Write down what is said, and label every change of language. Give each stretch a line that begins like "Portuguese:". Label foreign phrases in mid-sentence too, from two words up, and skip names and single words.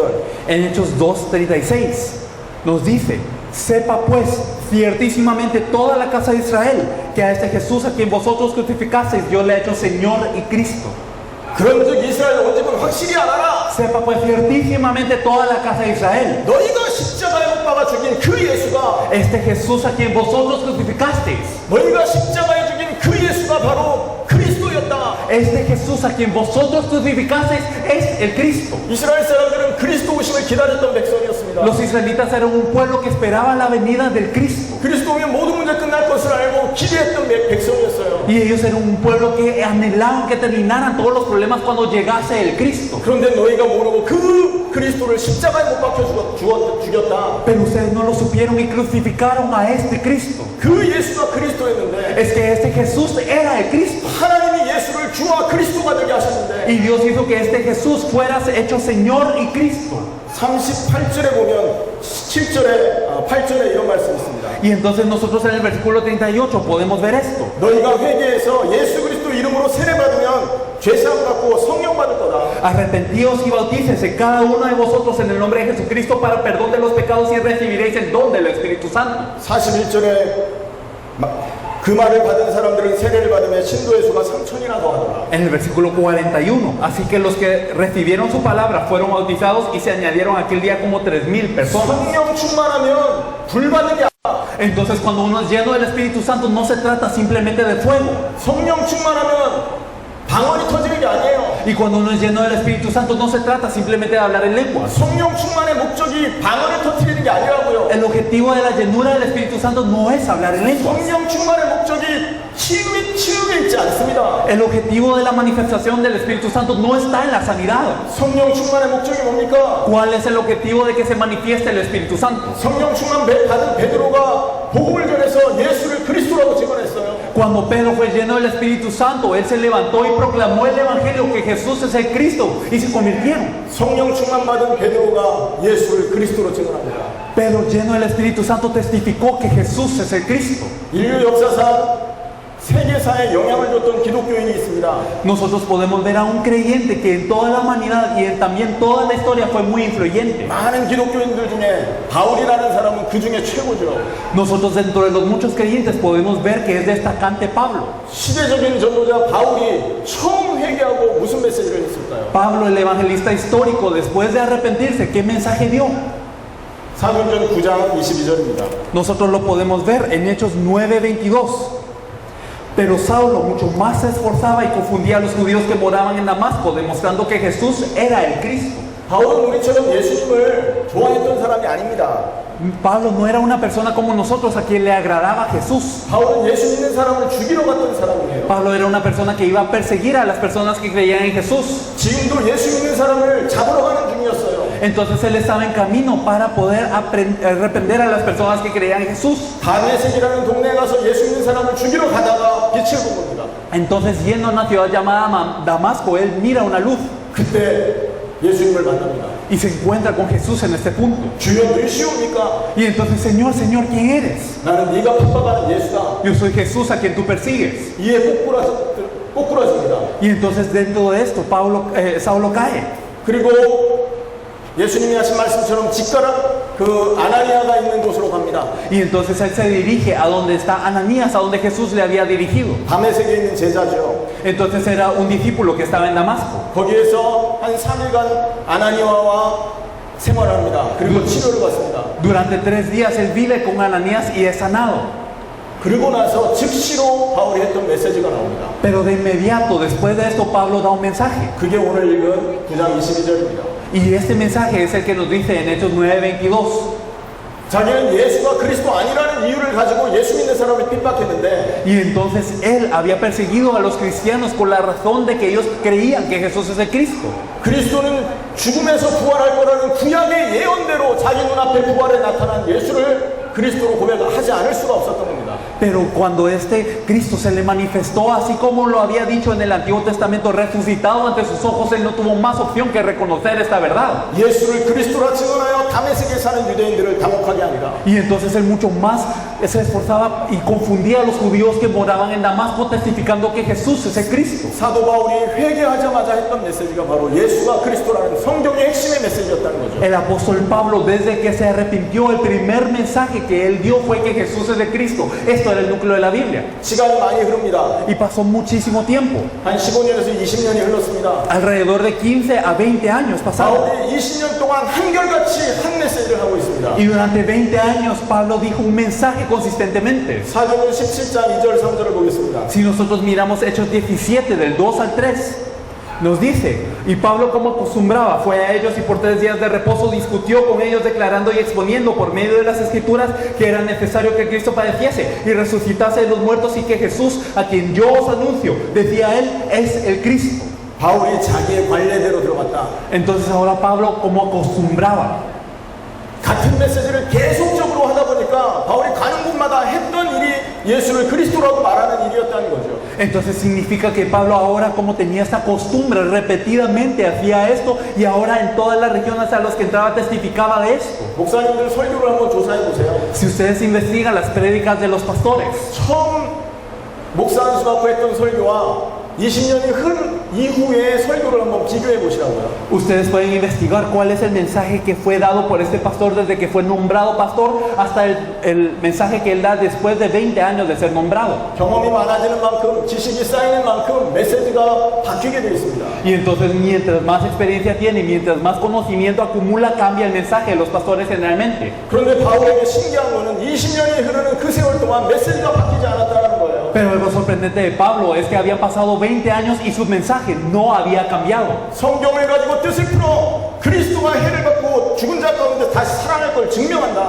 Spanish: En Hechos 2:36 nos dice: sepa pues ciertísimamente toda la casa de Israel que a este Jesús a quien vosotros crucificasteis yo le he hecho Señor y Cristo.
Korean: 그런즉 이스라엘 온 집은 확실히 알아라.
Spanish: Sepa pues ciertísimamente toda la casa de Israel,
Korean: 너희가 십자가에 못 박아 죽인 그 예수가
Spanish: este Jesús a quien vosotros crucificasteis,
Korean: 너희가 십자가에 죽인 그 예수가 예수가 바로 그리스도였다.
Spanish: Este Jesús a quien vosotros crucificasteis es el Cristo.
Korean: 이스라엘 사람들은 그리스도 오심을 기다렸던 백성이었습니다.
Spanish: Los israelitas eran un pueblo que esperaba la venida del Cristo.
Korean: 그리스도 오면 모든 문제 끝날 것을 알고 기대했던 백성이었어요.
Spanish: Y ellos eran un pueblo que anhelaban que terminaran todos los problemas cuando llegase el Cristo.
Korean: 그런데 너희가 모르고 그 그리스도를 십자가에 못 박혀 죽였다.
Spanish: Pero ustedes no lo supieron y crucificaron a este Cristo.
Korean: 그 예수가 그리스도였는데
Spanish: Es que este Jesús era el Cristo.
Korean: 하나님이 예수를 주와 그리스도가 되게 하셨는데
Spanish: Y Dios hizo que este Jesús fuera hecho Señor y Cristo.
Korean: 38절에 보면 8절에 이런 말씀이 있습니다.
Spanish: Y entonces nosotros en el versículo 38 podemos ver esto.
Korean: 너희가 회개해서 예수 그리스도 이름으로 세례 받으면 죄사함 받고 성령 받을 거다.
Spanish: Arrepentíos y bautícese cada uno de vosotros en el nombre de Jesucristo para perdón de los pecados y recibiréis el don del Espíritu Santo.
Korean: 41절에 그 말을 받은 사람들은 세례를 받으며 신도의 수가 3,000이나 더하더라.
Spanish: En el versículo 41, así que los que recibieron su palabra fueron bautizados y se añadieron aquel día como 3,000 personas.
Korean: 성령 충만하면 불 받는 게 아니라
Spanish: Entonces cuando uno es lleno del Espíritu Santo no se trata simplemente de fuego.
Korean: 성령 충만하면 방언이 터지는 게 아니에요.
Spanish: Y cuando uno es lleno del Espíritu Santo no se trata simplemente de hablar en lenguas.
Korean: 성령 충만의 목적이 방언을 터뜨리는 게 아니라고요.
Spanish: El objetivo de la llenura del Espíritu Santo no es hablar en lenguas.
Korean: 성령 충만의 목적이 치유에 있지 않습니다.
Spanish: El objetivo de la manifestación del Espíritu Santo no está en la sanidad.
Korean: 성령 충만의 목적이 뭡니까?
Spanish: ¿Cuál es el objetivo de que se manifieste el Espíritu Santo?
Korean: 성령 충만 받은 베드로가 복음을 전해서 예수를 그리스도라고 증언했어요.
Spanish: Cuando Pedro fue lleno del Espíritu Santo, él se levantó y proclamó el Evangelio que Jesús es el Cristo y se convirtieron.
Korean: 성령 충만 받은 베드로가 예수를 그리스도로 증언합니다.
Spanish: Pedro, lleno del Espíritu Santo, testificó que Jesús es el Cristo.
Korean: 인류 역사상 세계사에 영향을 줬던 기독교인이 있습니다.
Spanish: Nosotros podemos ver a un creyente que en toda la humanidad y en también toda la historia fue muy influyente.
Korean: 많은 기독교인들 중에 바울이라는 사람은 그 중에 최고죠.
Spanish: Nosotros dentro de los muchos creyentes podemos ver que es destacante Pablo.
Korean: 시대적인 전도자 바울이 처음 회개하고 무슨 메시지를 했을까요?
Spanish: Pablo, el evangelista histórico, después de arrepentirse, ¿qué mensaje dio?
Korean: 사도행전 9장 22절입니다.
Spanish: Nosotros lo podemos ver en Hechos 9:22. Pero Saulo mucho más se esforzaba y confundía a los judíos que moraban en Damasco, demostrando que Jesús era el Cristo.
Korean: 바울은 우리처럼 예수님을 좋아했던 사람이 아닙니다.
Spanish: Pablo no era una persona como nosotros a quien le agradaba Jesús.
Korean: 바울은 예수 믿는 사람을 죽이러 갔던 사람이에요.
Spanish: Pablo era una persona que iba a perseguir a las personas que creían en Jesús.
Korean: 지금도 예수 믿는 사람을 잡으러 가는 중이었어요.
Spanish: Entonces él estaba en camino para poder arrepender a las personas que creían en Jesús.
Korean: 다메섹이라는 동네에 가서 예수 믿는 사람을 죽이러 가다가 빛을 본 겁니다.
Spanish: Entonces yendo a una ciudad llamada Damasco, él mira una luz
Korean: 그때 예수님을 만납니다.
Spanish: y se encuentra con Jesús en este punto.
Korean: 주여 누구시옵니까?
Spanish: Y entonces, Señor, Señor, ¿quién eres?
Korean: 나는 네가 핍박하는 예수다.
Spanish: Yo soy Jesús a quien tú persigues.
Korean: 이에 꼬꾸라집니다.
Spanish: Y entonces dentro de esto, Saulo cae.
Korean: 그리고 예수님이 하신 말씀처럼 직가락 그 아나니아가 있는 곳으로 갑니다.
Spanish: Y entonces él se dirige a donde está Ananías, a donde Jesús le había dirigido.
Korean: 다메섹에 있는 제자죠.
Spanish: Entonces era un discípulo que estaba en Damasco.
Korean: 거기에서 한 3일간 아나니아와 생활합니다. 그리고 치료를 받습니다.
Spanish: Durante 3 días él vive con Ananías y es sanado.
Korean: 그리고 나서 즉시로 바울이 했던 메시지가 나옵니다.
Spanish: Pero de inmediato, después de esto, Pablo da un mensaje.
Korean: 그게 오늘 읽은 9장 22절입니다.
Spanish: Y este mensaje es el que nos dice en Hechos 9:22.
Korean: 자기는 예수가 그리스도 아니라는 이유를 가지고 예수 믿는 사람을 핍박했는데
Spanish: Y entonces él había perseguido a los cristianos con la razón de que ellos creían que Jesús es el Cristo.
Korean: 그리스도는 죽음에서 부활할 거라는 구약의 예언대로 자기 눈앞에 부활에 나타난 예수를 그리스도로 고백하지 않을 수가 없었던 겁니다.
Spanish: Pero cuando este Cristo se le manifestó así como lo había dicho en el Antiguo Testamento, resucitado ante sus ojos, él no tuvo más opción que reconocer esta verdad.
Korean: 예수를 그리스도라 증언하여 다메섹에 사는 유대인들을 당혹하게 합니다.
Spanish: Y entonces él mucho más se esforzaba y confundía a los judíos que moraban en Damasco, testificando que Jesús es el Cristo.
Korean: 사도 바울이 회개하자마자 했던 메시지가 바로 예수가 그리스도라는 성경의 핵심의 메시지였다는 거죠.
Spanish: El apóstol Pablo, desde que se arrepintió, el primer mensaje que él dio fue que Jesús es el Cristo. Esto era el núcleo de la Biblia.
Korean: 시간이 많이 흐릅니다.
Spanish: Y pasó muchísimo tiempo.
Korean: 한 15년에서 20년이 흘렀습니다.
Spanish: Alrededor de 15 a 20 años pasaron.
Korean: 바울이 20년 동안 한결같이 한 메시지를 하고 있습니다.
Spanish: Y durante 20 años Pablo dijo un mensaje consistentemente.
Korean: 사도행전 17장 2절 3절을 보겠습니다.
Spanish: Si nosotros miramos Hechos 17 del 2 al 3, nos dice, y Pablo como acostumbraba fue a ellos y por 3 días de reposo discutió con ellos declarando y exponiendo por medio de las escrituras que era necesario que Cristo padeciese y resucitase de los muertos y que Jesús, a quien yo os anuncio, decía él, es el Cristo.
Korean: 바울이 자기의 관례대로 들어갔다.
Spanish: Entonces ahora Pablo como acostumbraba,
Korean: 같은 메시지를 계속적으로 하다 보니까 바울이 가는 곳마다 했던 일이 예수를 그리스도라고 말하는 일이었다는 거죠.
Spanish: entonces significa que Pablo ahora como tenía esta costumbre repetidamente hacía esto y ahora en todas las regiones a los que entraba testificaba de esto.
Korean: 목사님들 설교를 한번 조사해 보세요.
Spanish: Si ustedes investigan las prédicas de los pastores,
Korean: 처음 목사 안수받고 했던 설교와 20년이 흐른 이후의 설교를 한번 비교해 보시라고요.
Spanish: ustedes pueden investigar cuál es el mensaje que fue dado por este pastor desde que fue nombrado pastor hasta el mensaje que él da después de 20 años de ser nombrado.
Korean: 경험이 많아지는 만큼 지식이 쌓이는 만큼 메시지가 바뀌게 되어 있습니다.
Spanish: Y entonces mientras más experiencia tiene, mientras más conocimiento acumula, cambia el mensaje de los pastores generalmente.
Korean: 그런데 바울에게 신기한 거는 20년이 흐르는 그 세월 동안 메시지가 바뀌지 않았다는 거예요.
Spanish: Pero algo sorprendente de Pablo es que habían pasado 20 años y su mensaje no había cambiado.
Korean: 성경을 가지고 뜻을 풀어 그리스도가 해를 받고 죽은 자 가운데 다시 살아날 걸 증명한다.